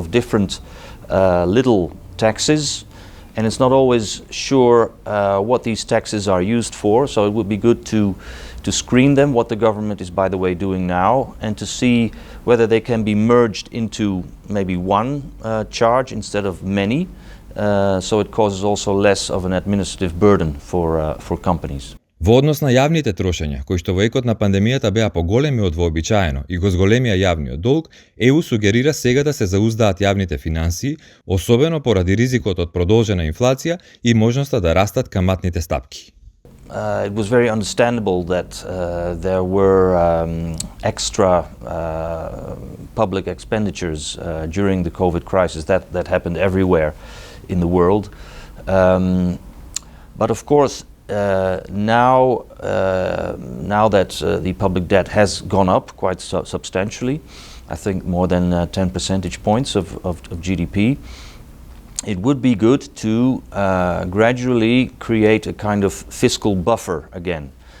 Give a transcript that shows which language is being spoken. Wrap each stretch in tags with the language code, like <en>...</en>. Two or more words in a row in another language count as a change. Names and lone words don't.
<en>to a lot of different little taxes and it's not always sure what these taxes are used for, so it would be good to screen them, what the government is, by the way, doing now, and to see whether they can be merged into maybe one charge instead of many, so it causes also less of an administrative burden for companies.</en> <mk>Во однос на јавните трошења, кои што во екот на пандемијата беа поголеми од вообичаено и го зголемија јавниот долг, ЕУ сугерира сега да се зауздаат јавните финансии, особено поради ризикот од продолжена инфлација и можноста да растат каматните стапки.</mk> <en>It was very understandable that there were extra public expenditures during the COVID crisis. That happened everywhere in the world. But of course, now that the public debt has gone up quite substantially, I think more than 10 percentage points of GDP, it would be good to gradually create a kind of fiscal buffer again.</en>